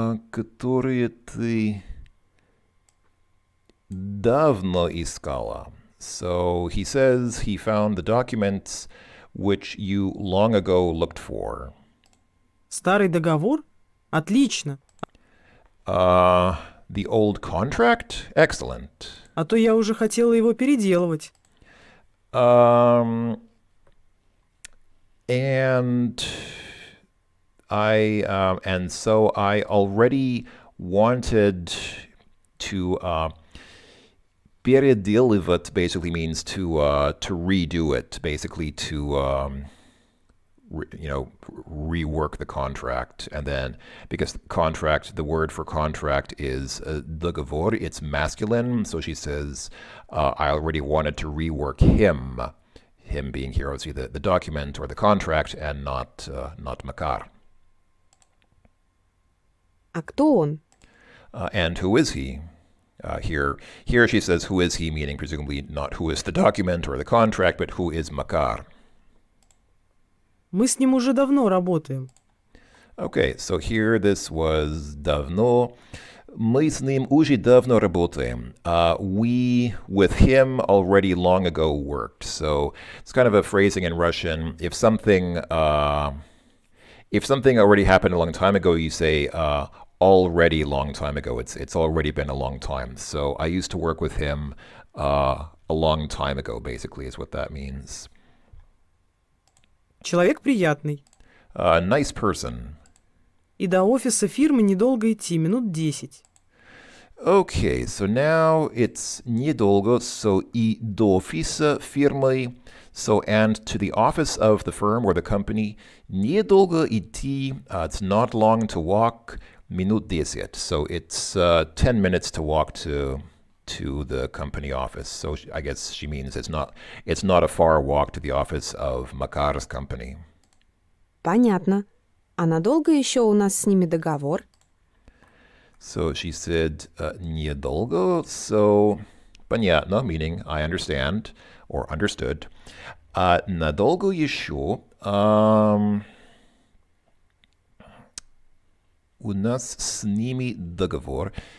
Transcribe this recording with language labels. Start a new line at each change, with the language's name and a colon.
Russian: которые ты давно искала.
English: So he says he found the documents which you long ago looked for.
Russian: Старый договор? Отлично.
English: The old contract? Excellent.
Russian: А то я уже хотела его переделывать.
English: And so I already wanted to переделывать basically means to redo it, basically to rework the contract. And then because contract, the word for contract is договор, it's masculine. So she says, I already wanted to rework him being here, obviously the document or the contract, and not Makar.
Russian: А кто он?
English: And who is he? Here she says, who is he, meaning presumably not who is the document or the contract, but who is Makar.
Russian: Мы с ним уже давно работаем.
English: Okay, so here this was давно.
Russian: Мы с ним уже давно работаем.
English: We, with him, already long ago worked. So it's kind of a phrasing in Russian. If something already happened a long time ago, you say already long time ago. It's already been a long time. So I used to work with him a long time ago, basically, is what that means.
Russian: Человек приятный.
English: Nice person.
Russian: И до офиса фирмы недолго идти, минут 10.
English: Okay, so now it's недолго, so
Russian: и до офиса фирмы,
English: So, and to the office of the firm or the company,
Russian: недолго идти,
English: it's not long to walk,
Russian: минут 10.
English: So it's 10 minutes to walk to the company office. So I guess she means it's not a far walk to the office of Makar's company.
Russian: Понятно. А надолго еще у нас с ними договор?
English: So she said недолго, so понятно, meaning I understand or understood.
Russian: Надолго еще у нас с ними договор.